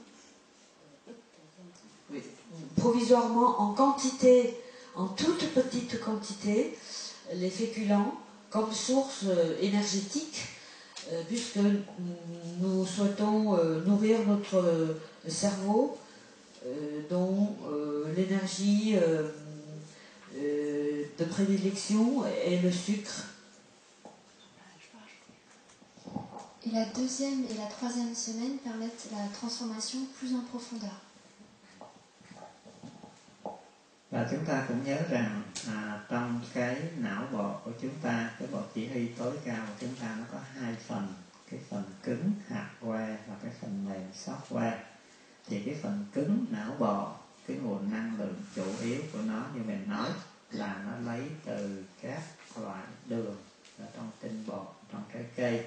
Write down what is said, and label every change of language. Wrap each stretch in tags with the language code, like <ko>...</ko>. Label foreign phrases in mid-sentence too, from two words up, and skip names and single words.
<fr>provisoirement en quantité, en toute petite quantité, les féculents comme source énergétique, puisque nous souhaitons nourrir notre cerveau dont l'énergie de prédilection est le sucre. Et la 2e et la 3e semaine permettent la transformation plus en profondeur.</fr> <vi>Và chúng ta cũng nhớ rằng trong cái não bộ của chúng ta, cái bộ chỉ huy tối cao của chúng ta nó có 2 phần, cái phần cứng hardware và cái phần mềm software. Thì cái phần cứng não bộ, cái nguồn năng lượng chủ yếu của nó như mình nói là nó lấy từ các loại đường ở trong tinh bột, trong trái cây.</vi>